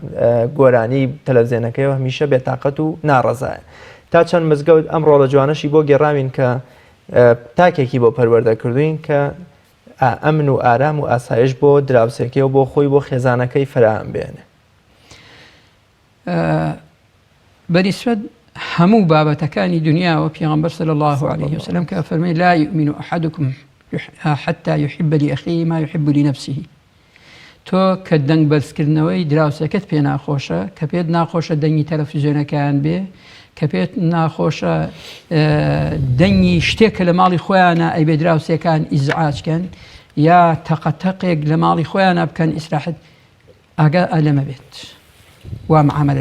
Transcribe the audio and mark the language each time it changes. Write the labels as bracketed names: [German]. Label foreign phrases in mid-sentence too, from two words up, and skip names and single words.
[Central Kurdish] گۆرانی تەلەڤیزیۆنەکەیەوە هەمیشە بێتاقەت و ناڕەزایە تا چەند مزگەوت ئەمڕۆ لە جوانەشی بۆ گێڕاوین کە تاکێکی بۆ پەروەردەکردوین کە ئەمن و ئارام و ئاسایش بۆ دراوسێکی و بۆ خۆی بۆ خێزانەکەی فراهم بێنێ بەنسبەت هەموو بابەتەکانی دنیاوە پێغەمبەر [Arabic] صلی الله عليه وسلم [Central Kurdish] کە فەرمێ [Arabic] لا يؤمن أحدكم حتى يحب لأخيه ما يحب لنفسه [Central Kurdish] تۆ کە دەنگ بەرزکردنەوەی دراوسەکەت پێ ناخۆشە کە پێت ناخۆشە دەنگی تەلەڤیزیۆنەکەیان بێ کە پێت ناخۆشە دەنگی شتێک کە لە ماڵی خۆیانە ئەی بێ دراوسەکان ئیزعاجکەن یا تەقەتەقێک لە ماڵی خۆیانە بکەن ئیسراحەت ئاگا ئەلەمە بێت وا معاملە